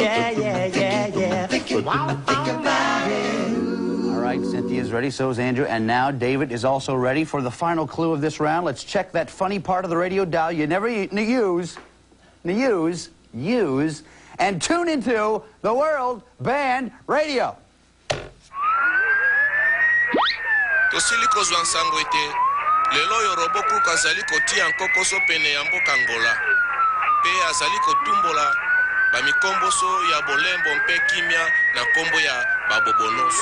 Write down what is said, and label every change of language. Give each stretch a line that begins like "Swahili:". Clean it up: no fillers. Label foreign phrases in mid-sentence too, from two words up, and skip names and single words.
English: Yeah. Think about it. All right, Cynthia's ready, so is Andrew, and now David is also ready for the final clue of this round. Let's check that funny part of the radio dial you never use, and tune into the World Band Radio.
Lingala: tosili kozwa nsango ete lelo oyo Robo-Crook azali kotia nkokoso pene ya mboka Angola pe azali kotumbola bamikomboso ya bolembo mpe kimia na nkombo ya babobonoso.